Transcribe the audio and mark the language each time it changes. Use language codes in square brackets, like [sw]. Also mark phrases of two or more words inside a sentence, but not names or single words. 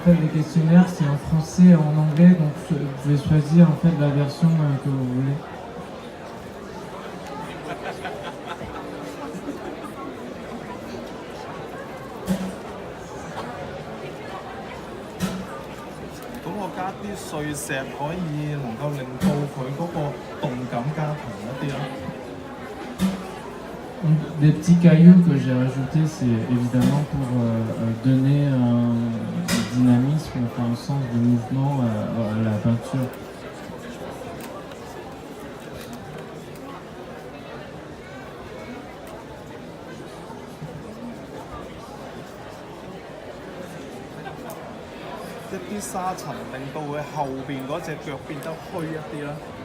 [fr] fait des questionnaires, c'est en français et en anglais, donc vous pouvez choisir en fait la version que vous voulez. [yue] Donc 我加啲碎石可以能夠令到佢嗰個動感加強一啲咯。 [fr] Des petits cailloux que j'ai rajoutés, c'est évidemment pour donner un dynamisme, enfin, un sens de mouvement à la peinture. [yue] Des 沙塵令到佢後邊嗰隻腳變得虛一啲啦。